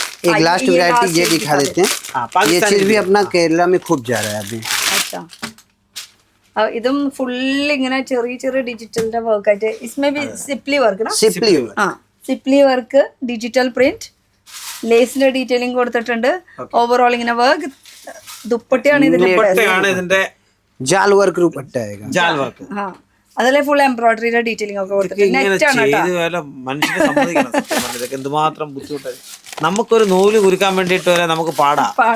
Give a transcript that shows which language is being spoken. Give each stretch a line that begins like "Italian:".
Hindi: एक last variety ये दिखा देते हैं। ये चीज भी अपना केरला में खूब जा रहा है अभी।
Malayalam: अच्छा, ഇതും ഫുൾ ഇങ്ങനെ ചെറിയ ചെറിയ ഡിജിറ്റലിന്റെ വർക്ക് ആയിട്ട്.
Hindi: इसमें भी सिपली वर्क ना?
Malayalam: सिपली वर्क, डिजिटल प्रिंट, ലേസിന്റെ ഡീറ്റെയിലിംഗ് കൊടുത്തിട്ടുണ്ട്. ഓവറോൾ ഇങ്ങനെ വർക്ക്. ദുപ്പട്ടയാണ് ഇതിന്റെ ജാൽ വർക്ക് ദുപ്പട്ട ആയേगा। ജാൽ വർക്ക്. അതിലെ ഫുൾ എംബ്രോയിഡറിയുടെ ഡീറ്റെയിലിംഗ് ഒക്കെ കൊടുത്തിട്ടുണ്ട്. എന്തുമാത്രം ബുദ്ധിമുട്ടായി. നമുക്കൊരു നൂല് കുരുക്കാൻ വേണ്ടിട്ട് വരെ നമുക്ക് പാടാം.